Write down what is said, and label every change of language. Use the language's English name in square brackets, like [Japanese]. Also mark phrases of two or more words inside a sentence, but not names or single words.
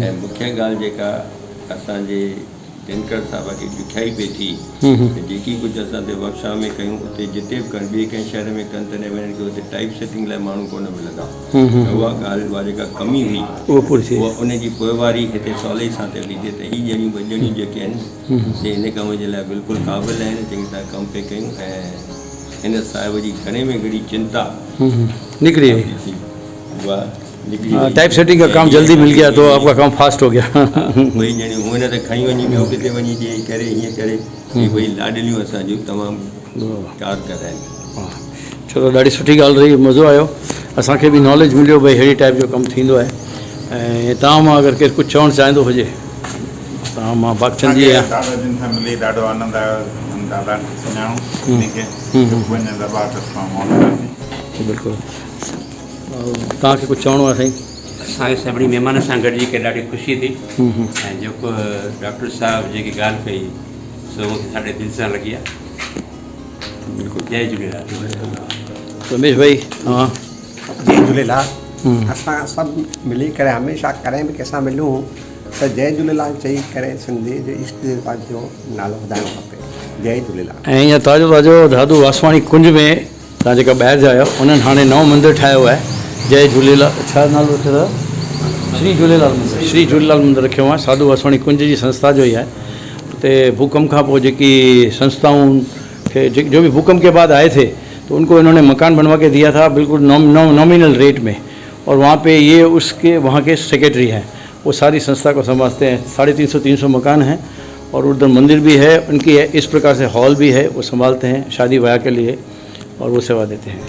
[Sindhi] ऐं मुख्य ॻाल्हि जेका असांजे दिनकर साहिब खे ॾुखियाई पई थी त जेकी कुझु असां हुते वर्कशॉप में कयूं उते जिते बि कनि ॿिए कंहिं शहर में कनि तॾहिं वञनि की हुते [English] type setting [Sindhi] लाइ माण्हू कोन मिलंदा। त उहा ॻाल्हि उहा जेका कमी हुई उहो पूरी थी उहा उनजी पोइवारी हिते सवलाई सां थिए थी त हीअ ॼणियूं ॿ ॼणियूं जेके आहिनि से हिन कम जे लाइ बिल्कुलु क़ाबिल आहिनि, चङी तरह कमु पिया कयूं ऐं हिन साहिब जी घणे में घणी चिंता [Hindi] निकली है। [Sindhi] उहा [English] type setting [Hindi] का काम जल्दी मिल गया तो आपका काम फास्ट हो गया। [Sindhi] वही ॼणियूं हुन त खई वञी ॿियो किथे वञी ॾेई करे हीअं करे हीअ ॿई लाॾलियूं असांजूं तमामु कारगर आहिनि। चलो ॾाढी सुठी ॻाल्हि रही, मज़ो आयो, असांखे बि नॉलेज मिलियो भई अहिड़ी टाइप जो कमु थींदो आहे। ऐं तव्हां मां अगरि केरु कुझु चवणु चाहींदो हुजे तव्हां मां बागचंद जी आहियां। दादा जिन सां मिली ॾाढो आनंद आयो, दादा सुञाणूं उनखे वञण दॿा बिल्कुलु। तव्हांखे कुझु चवणो आहे साईं? असांखे सभिनी महिमान सां गॾिजी करे ॾाढी ख़ुशी थी ऐं जेको डॉक्टर साहिबु जेकी ॻाल्हि कई सो मूंखे ॾाढे दिलि सां लॻी आहे। बिल्कुलु। जय झूलेलाल। रमेश भाई? हाँ, जय झूलेलाल। असां सभु मिली करे हमेशह कॾहिं बि कंहिंसां मिलूं त जय झूलेलाल चई करे सिंधी जे ईष्ट देवता जो नालो ॿुधाइणो खपे। जय झूलेलाल। ऐं ईअं ताज़ो दादू वासवाणी कुंज में तव्हां जेका ॿाहिरि जा आहियो उन्हनि हाणे नओं मंदरु ठाहियो आहे। जय झूलेलाल, छा नालो रखियो अथव? श्री झूलेलाल मंदरु। श्री झूलेलाल मंदरु रखियो आहे, साधू वासवाणी कुंज जी संस्था जो ई आहे। [Hindi] उते भूकंप खां पोइ जेकी संस्थाऊं खे जो भी भूकंप के बाद आए थे तो उनको इन्होंने मकान बनवा के दिया था बिल्कुल नॉमिनल रेट में, और वहाँ पे ये उसके वहाँ के सेक्रेटरी हैं, वो सारी संस्था को संभालते हैं। 350 मकान हैं और उधर मंदिर भी है उनकी है, इस प्रकार से हॉल भी है, वो संभालते हैं शादी ब्याह के लिए और वो सेवा देते हैं।